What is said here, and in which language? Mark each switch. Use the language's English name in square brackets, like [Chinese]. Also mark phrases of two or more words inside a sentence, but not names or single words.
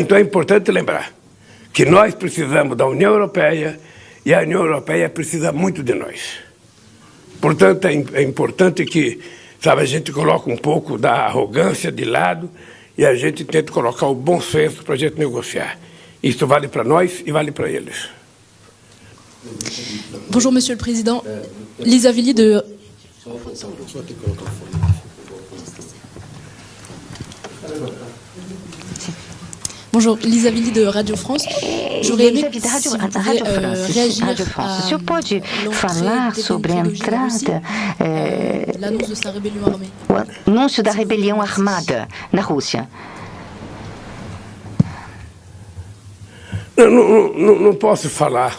[Portuguese] Então é importante lembrar que nós precisamos da União Europeia e a União Europeia precisa muito de nós. Portanto, é importante que, sabe, a gente coloque um pouco da arrogância de lado e a gente tente colocar o bom senso para a gente negociar. Isso vale para nós e vale para eles. [French] Bonjour Monsieur le Président, Lisa Villy de... Bonjour, Lisa Villy de Radio France. J'aurais aimé [Portuguese] Rádio France. O senhor pode falar sobre a entrada, o anúncio da rebelião armada na Rússia? Não posso falar.